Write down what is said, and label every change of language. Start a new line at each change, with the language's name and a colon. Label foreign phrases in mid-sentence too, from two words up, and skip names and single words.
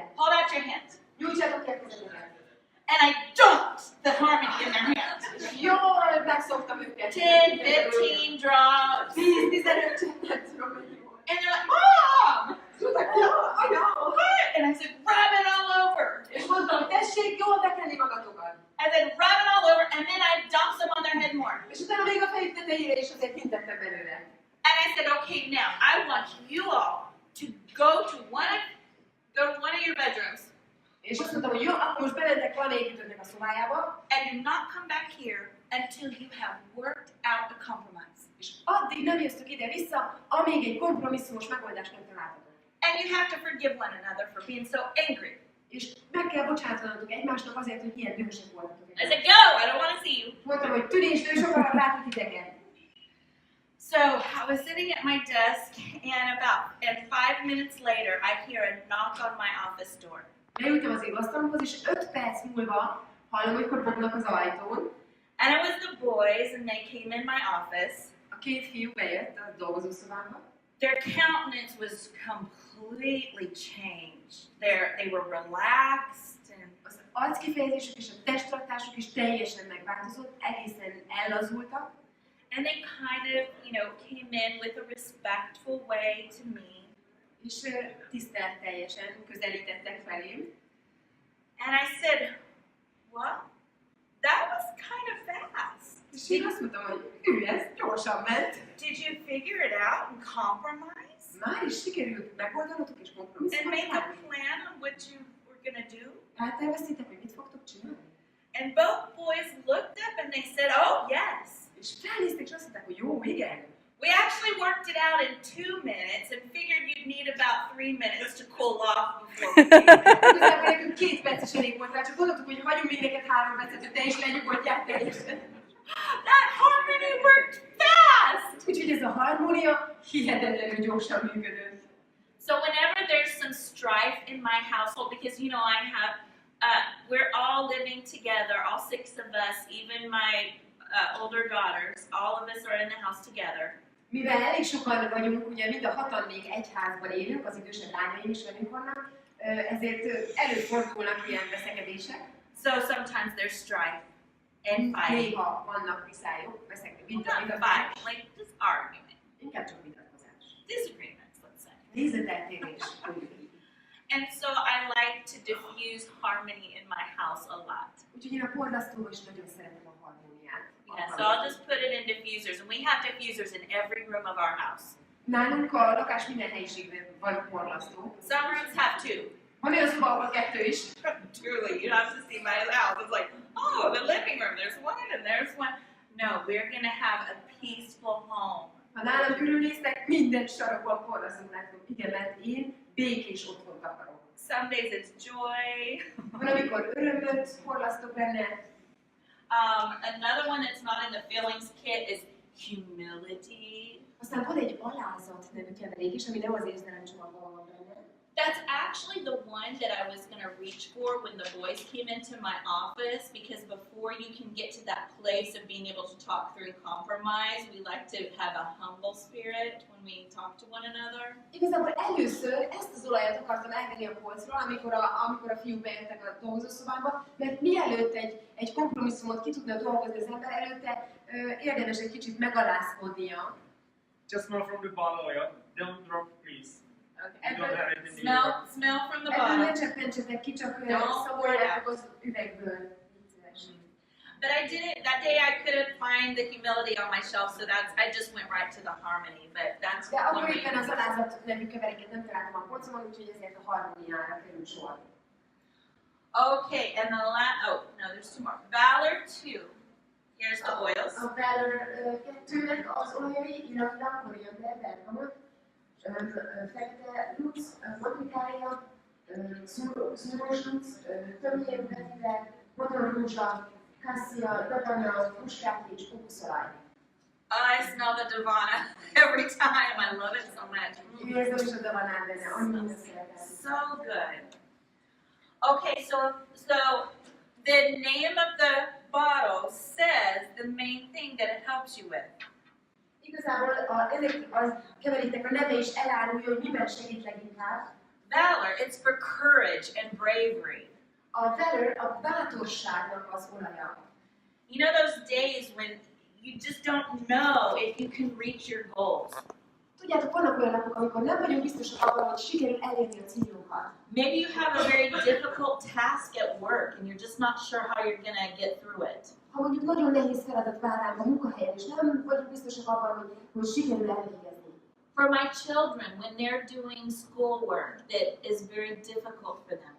English: Hold out your hands.
Hungarian: Nyújtsátok ki a kezeteket.
English: And I dumped the harmony in their hands.
Hungarian: És jól megszoktam őket.
English: 10, 15 drops.
Hungarian: 10-15 cseppet tudom, hogy jó.
English: And they're like, Mom!
Hungarian: És mondták, ja, anya,
English: What? And I said, rub it all over.
Hungarian: és mondtam, hogy tessék jól bekenni magatokat.
English: I said, rub it all over, and then I dumped some on their head more.
Hungarian: És utána még a fejük tetejére is azért hintettem belőle.
English: And I said, okay, now I want you all to go to one of your bedrooms
Hungarian: És azt mondtam, hogy jó, akkor most bementek valamelyikütöknek a szobájába,
English: and do not come back here until you have worked out a compromise.
Hungarian: és addig nem jöttök ide-vissza, amíg egy kompromisszumos megoldást nem találtatok.
English: And you have to forgive one another for being so angry.
Hungarian: És meg kell bocsátanatok egymásnak azért, hogy ilyen dühösek voltatok.
English: I said, go, I don't want to see you.
Hungarian: Mondtam, hogy tűnés, és akarok látni titeket.
English: So I was sitting at my desk, and 5 minutes later, I hear a knock on my office door.
Hungarian: Leültem az asztalomhoz, és 5 perc múlva hallom, hogy kopognak az ajtón.
English: And it was the boys, and they came in my office.
Hungarian: A két fiú bejött a dolgozószobámba.
English: Their countenance was completely changed. They were relaxed, and
Hungarian: Az arckifejezésük és a testtartásuk is teljesen megváltozott, egészen ellazultak.
English: they kind of, came in with a respectful way to me.
Hungarian: És tiszteletteljesen közelítettek felém.
English: And I said, well, that was kind of fast. És én azt mondtam, hogy ez gyorsan ment. Did you figure it out and compromise?
Hungarian: Már is sikerült megoldanotok és
English: And
Hungarian: kompromisszumot
English: make a
Hungarian: találni.
English: plan on what you were going to do?
Hungarian: Elterveztétek, hogy mit fogtok csinálni?
English: And both boys looked up and they said, oh, yes.
Hungarian: És felnéztek, és azt mondták, hogy jó, igen.
English: We actually worked it out in 2 minutes and figured you'd need about 3 minutes to cool off before we came in.
Hungarian: Igazából nekünk 2 perces elég volt rá, csak gondoltuk, hogy hagyunk még neked 3 percet, hogy te is lenyugodjál teljesen.
English: That harmony worked fast!
Hungarian: Úgyhogy ez a harmónia hihetetlenül gyorsan működött.
English: So whenever there's some strife in my household, because you know I have, we're all living together, all 6 of us, even my older daughters, all of us are in the house together.
Hungarian: Mivel elég sokan vagyunk, ugye mind a 6-an még egy házban élünk, az idősebb lányaim is velünk vannak, ezért előfordulnak ilyen veszekedések.
English: So sometimes there's strife and fighting.
Hungarian: Néha vannak viszályok,
English: Not fight, like just argument.
Hungarian: Inkább csak vitatkozás.
English: Disagreements, let's say.
Hungarian: Nézeteltérés.
English: And so I like to diffuse harmony in my house a lot.
Hungarian: Úgyhogy én a porlasztóban is nagyon szeretem a harmóniát.
English: Yeah, so I'll just put it in diffusers, and we have diffusers in every room of our house.
Hungarian: Nálunk a lakás minden helyiségben van porlasztó.
English: Some rooms have 2.
Hungarian: Van olyan szoba, ahol 2 is.
English: Truly, you have to see my house. It's like, oh, the living room, there's one and there's one. No, we're gonna have a peaceful home.
Hungarian: Ha nálam körülnéztek, minden sarokban porlasztót látok. Igen, mert én békés otthont akarok.
English: Some days it's joy.
Hungarian: Van, amikor örömöt porlasztok benne.
English: Another one that's not in the feelings kit is humility.
Hungarian: Aztán van egy alázat nevű keverék is, ami nem az érzelemcsomagban van benne.
English: That's actually the one that I was going to reach for when the boys came into my office, because before you can get to that place of being able to talk through compromise, we like to have a humble spirit when we talk to one another.
Hungarian: Igazából először ezt az olajat akartam elvenni a polcról, amikor a fiúk bejöttek a dolgozószobámba, mert mielőtt egy kompromisszumot ki tudna dolgozni az ember, előtte érdemes egy kicsit megalázkodnia.
English: Just smell from the bottle oil. Don't drop, please. Okay. You don't have anything in Smell from the
Hungarian: Ebből ne
English: bottle.
Hungarian: cseppentsetek ki, csak
English: Don't
Hungarian: szagoljátok az üvegből.
English: But I didn't, that day I couldn't find the humility on my shelf, so I just went right to the harmony, but that's
Hungarian: De
English: one
Hungarian: akkor
English: way.
Hungarian: éppen az alázat nevű keveréket nem találtam a polcomon, úgyhogy ezért a harmóniára kerül sor.
English: Okay, and the last, oh, no, there's 2 more. Valor 2. Here's the oils.
Hungarian: A Valor 2-nek az olajai, illetve koriander, bergamot, fekete luc, matrikália, szúrósluc, tömjén, vetiver, modorrózsa, kassia, davana, muskát és kókuszolaj.
English: I smell the Davana every time. I love it so much.
Hungarian: Érzem is a davanát benne, annyira szeretem.
English: So good. Okay, so the name of the bottle says the main thing that it helps you with.
Hungarian: Igazából ennek a keveréknek a neve is elárulja, hogy miben segít leginkább.
English: Valor, it's for courage and bravery.
Hungarian: A Valor a bátorságnak az olaja.
English: You know those days when you just don't know if you can reach your goals.
Hungarian: Tudjátok, vannak olyan napok, amikor nem vagyunk biztosak abban, hogy sikerül elérni a célunkat.
English: Maybe you have a very difficult task at work and you're just not sure how you're going to get through it.
Hungarian: Ha mondjuk nagyon nehéz feladat vár rám a munkahelyen, és nem vagyunk biztosak abban, hogy sikerül elvégezni.
English: For my children, when they're doing schoolwork that is very difficult for them.